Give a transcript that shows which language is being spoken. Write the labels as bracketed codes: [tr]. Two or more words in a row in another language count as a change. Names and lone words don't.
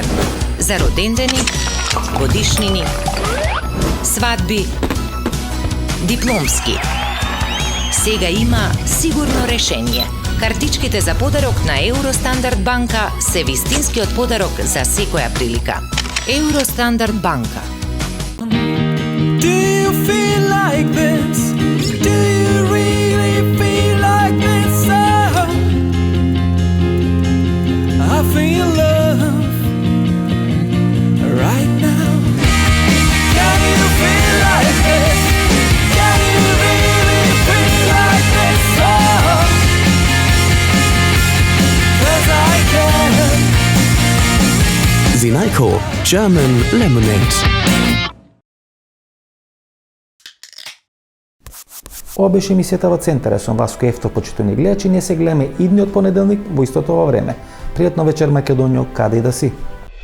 [mk] За родендени, годишнини, свадби, дипломски. Сега има сигурно решение. Картичките за подарок на Евростандард банка се вистинскиот подарок за секоја прилика. Евростандард банка. [en] Do you feel like this? Do you really feel like this? Oh, I feel love right now. Can you feel like this? Can you really feel like this? Oh, 'cause I can. Zinajko German Lemonade. [mk] Ова беше емисијата во Центар. Сум Васко Ефтов, почитувани гледачи. Ние се гледаме идниот понеделник во истото ова време. Пријатно вечер, Македонијо, каде и да си.